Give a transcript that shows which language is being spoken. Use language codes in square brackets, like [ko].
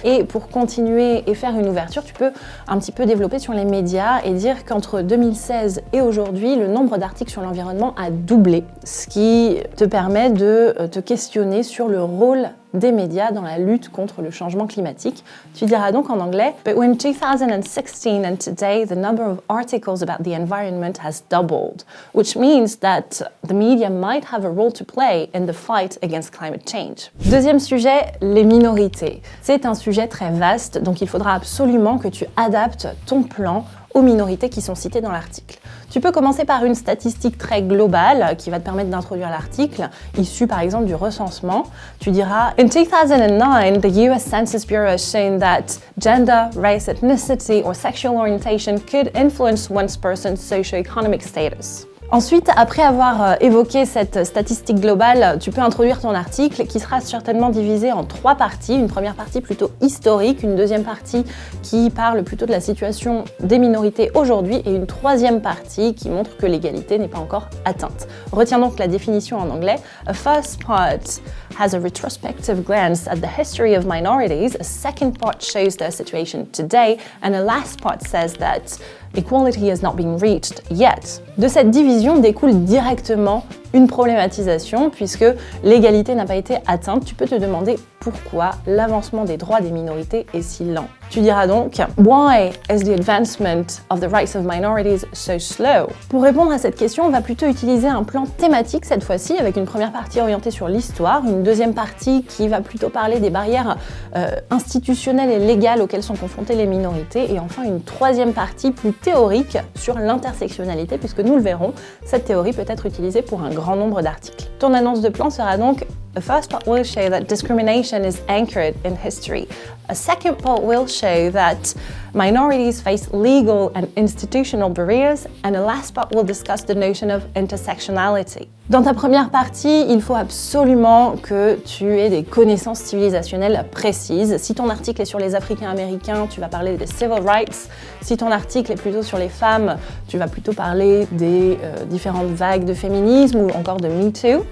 [fr] Et pour continuer et faire une ouverture, tu peux un petit peu développer sur les médias et dire qu'entre 2016 et aujourd'hui, le nombre d'articles sur l'environnement a doublé, ce qui te permet de te questionner sur le rôle des médias dans la lutte contre le changement climatique. Tu diras donc en anglais, [en] But in 2016 and today, the number of articles about the environment has doubled, which means that the media might have a role to play in the fight against climate change. [fr] Deuxième sujet, les minorités. C'est un sujet très vaste, donc il faudra absolument que tu adaptes ton plan aux minorités qui sont citées dans l'article. Tu peux commencer par une statistique très globale qui va te permettre d'introduire l'article, issue par exemple du recensement. Tu diras [en] In 2009, the US Census Bureau has shown that gender, race, ethnicity or sexual orientation could influence one person's socio-economic status. [fr] Ensuite, après avoir évoqué cette statistique globale, tu peux introduire ton article qui sera certainement divisé en 3 parties. Une première partie plutôt historique, une deuxième partie qui parle plutôt de la situation des minorités aujourd'hui et une troisième partie qui montre que l'égalité n'est pas encore atteinte. Retiens donc la définition en anglais. [en] A first part has a retrospective glance at the history of minorities, a second part shows their situation today, and a last part says that equality has not been reached yet. [fr] De cette division découle directement une problématisation puisque l'égalité n'a pas été atteinte. Tu peux te demander pourquoi l'avancement des droits des minorités est si lent. Tu diras donc [en] Why is the advancement of the rights of minorities so slow? [fr] Pour répondre à cette question, on va plutôt utiliser un plan thématique cette fois-ci avec une première partie orientée sur l'histoire, une deuxième partie qui va plutôt parler des barrières institutionnelles et légales auxquelles sont confrontées les minorités et enfin une troisième partie plus théorique sur l'intersectionnalité puisque nous le verrons, cette théorie peut être utilisée pour un grand nombre d'articles. Ton annonce de plan sera donc [en] The first part will show that discrimination is anchored in history. A second part will show that minorities face legal and institutional barriers, and a last part will discuss the notion of intersectionality. [fr] Dans ta première partie, il faut absolument que tu aies des connaissances civilisationnelles précises. Si ton article est sur les Africains-Américains, tu vas parler des civil rights. Si ton article est plutôt sur les femmes, tu vas plutôt parler des différentes vagues de féminisme ou encore de Me Too.